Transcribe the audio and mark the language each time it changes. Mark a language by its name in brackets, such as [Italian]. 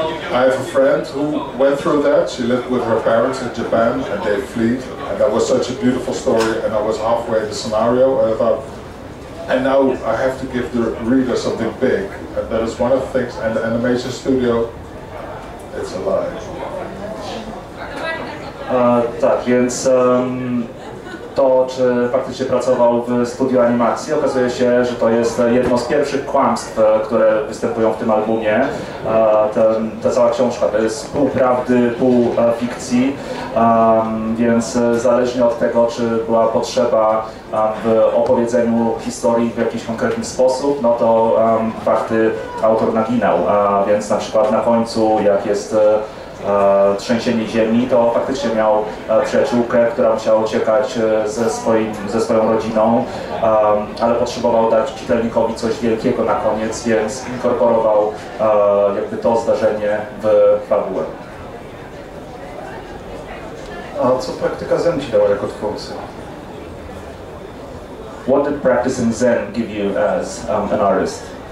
[English] I have a friend who went through that. She lived with her parents in Japan, and they fled. And that was such a beautiful story. And I was halfway in the scenario, and I thought, and now I have to give the reader something big. And that is one of the things. And the animation studio, it's a lie. [Polish] Tak, więc to, czy faktycznie pracował w studiu animacji. Okazuje się, że to jest jedno z pierwszych kłamstw, które występują w tym albumie. Ta cała książka to jest pół prawdy, pół fikcji, więc zależnie od tego, czy była potrzeba w opowiedzeniu historii w jakiś konkretny sposób, no to fakty autor naginał, więc na przykład na końcu, jak jest trzęsienie ziemi, to faktycznie miał przyjaciółkę, która musiała uciekać ze swoją rodziną, ale potrzebował dać czytelnikowi coś wielkiego na koniec, więc inkorporował jakby to zdarzenie w fabułę. A co praktyka Zen ci dała jako twórcy? [English] What did practicing Zen give you as an artist?